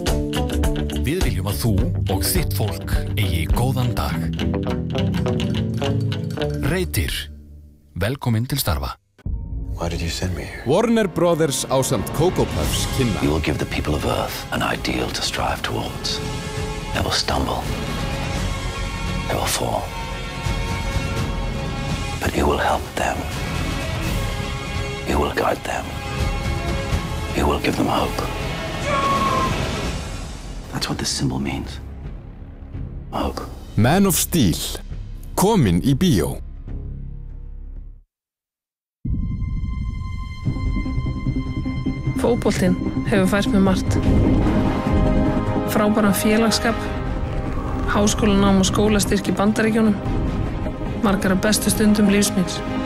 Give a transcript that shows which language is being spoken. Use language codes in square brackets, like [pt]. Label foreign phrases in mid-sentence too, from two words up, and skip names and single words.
[is] Við viljum að þú og þitt fólk eigi góðan dag. Reytir. Velkomin til starfa. [en] Why did you send me here? [is] Warner Brothers ásamt Cocoa Puffs kynna. [en] You will give the people of Earth an ideal to strive towards. They will stumble. They will fall. But you will help them. You will guide them. You will give them hope. That's what this symbol means. Hope. Man of Steel. [is] Komin í bíó. Fótboltinn hefur fært mér margt. Frábæran félagsskap, háskólanám og skólastyrk í Bandaríkjunum, margar af bestu stundum lífs míns.